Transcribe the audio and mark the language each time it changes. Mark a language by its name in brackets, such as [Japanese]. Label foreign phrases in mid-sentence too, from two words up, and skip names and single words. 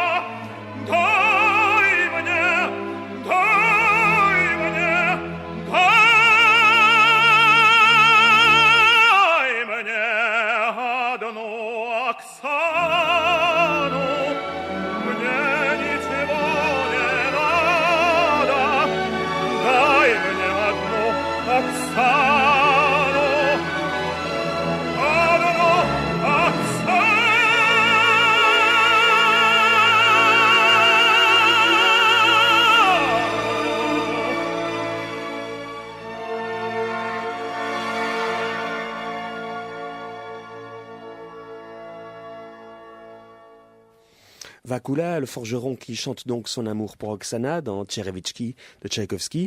[Russian] Дай мне, дай мне, дай мне одну Оксану. Мне ничего не надо, дай мне одну Оксану, одну Оксану. [French] Vakula, le forgeron qui chante donc son amour pour Oksana dans Tcherevichki de Tchaïkovski.